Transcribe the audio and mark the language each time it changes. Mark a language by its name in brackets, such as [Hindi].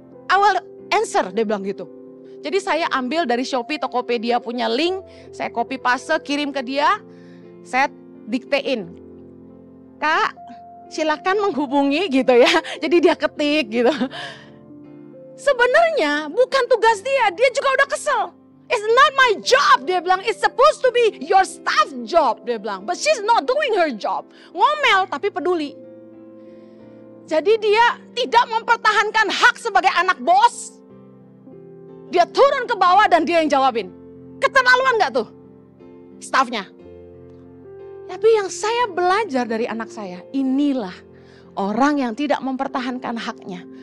[English] I will answer, [Indonesian] dia bilang gitu. Jadi saya ambil dari Shopee, Tokopedia punya link, saya copy paste, kirim ke dia, saya diktein. Kak, silakan menghubungi gitu ya. Jadi dia ketik gitu. Sebenarnya bukan tugas dia juga udah kesel. [English] It's not my job, [Indonesian] dia bilang. [English] It's supposed to be your staff job, dia bilang. But she's not doing her job. [Indonesian] Ngomel tapi peduli. Jadi dia tidak mempertahankan hak sebagai anak bos. Dia turun ke bawah dan dia yang jawabin. Keterlaluan gak tuh stafnya? Tapi yang saya belajar dari anak saya, inilah orang yang tidak mempertahankan haknya.